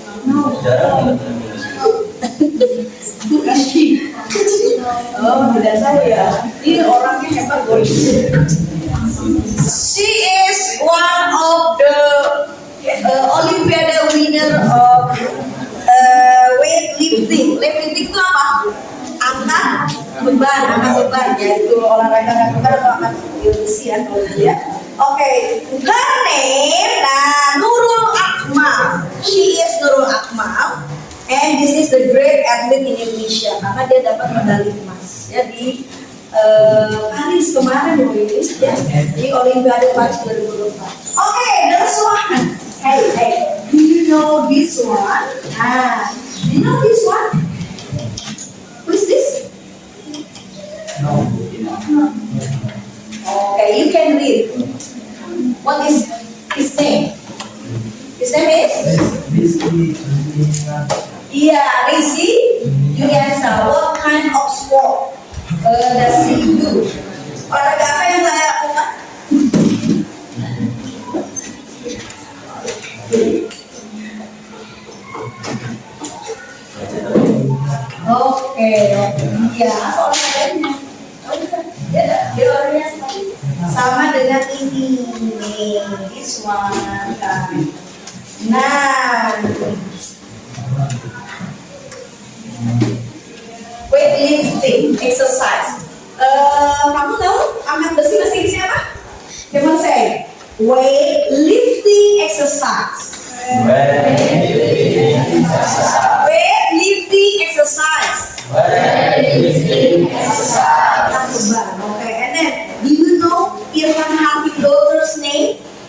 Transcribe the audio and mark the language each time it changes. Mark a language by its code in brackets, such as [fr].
[en] No. Who is she? [id] Oh, tidak saya. Ini orangnya hebat, boy. [en] She is one of the Olympiad winner of weightlifting. [id] Weightlifting itu apa? Angkat beban, yaitu olahraga angkat beban atau angkat besi ya kalau dia. [en] Okay, her name Nurul Akmal. She is Nurul Akmal, and this is the great athlete in Indonesia [id] karena dia dapat medali emas ya di Paris kemarin ya, di Olimpiade Paris 2024. [en] Okay, there's one. Hey, do you know this one? Do you know this one? Who is this? No. Okay, you can read. What is his name? His name is? Rizky Juliansa. What kind of sport does he do? [id] Olahraga apa yang saya lakukan? Oke. Ya, olahraganya. Dia orangnya sama dengan ini nih, [en] this one [id] kan. [en] Nah, weightlifting exercise. [id] Kamu tahu angkat besi bahasa Inggrisnya apa? [en] Coba say weightlifting exercise. Weightlifting exercise. Okay, and then do you know Irfan Hakim daughter's name?